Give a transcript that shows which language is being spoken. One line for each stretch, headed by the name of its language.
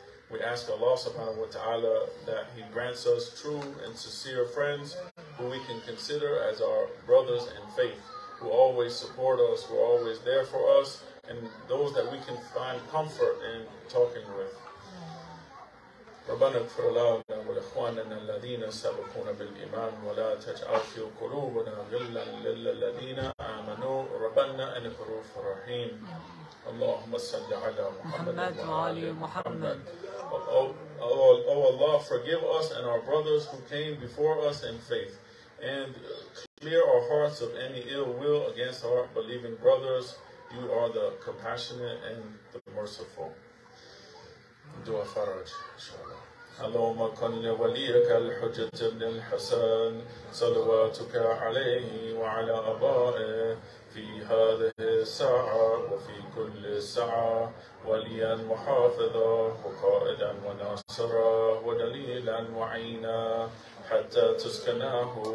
English: We ask Allah subhanahu wa ta'ala that he grants us true and sincere friends who we can consider as our brothers in faith, who always support us, who are always there for us, and those that we can find comfort in talking with.
Arabic: ربنا اغفر لنا ولإخواننا الذين سبقونا بالإيمان ولا تجعل في قلوبنا غلا للذين آمنوا ربنا إنك رؤوف رحيم اللهم صل على محمد وعلى محمد.
English: Oh Allah, forgive us and our brothers who came before us in faith, and clear our hearts of any ill will against our believing brothers. You are the compassionate and the merciful. Dua Faraj, inshallah.
Arabic: اللهم كن لوليك الحجة بن الحسن صلواتك عليه وعلى آبائه في هذه الساعة وفي كل ساعة وليا محافظا وقائدا وناصرا ودليلا وعينا حتى تسكناه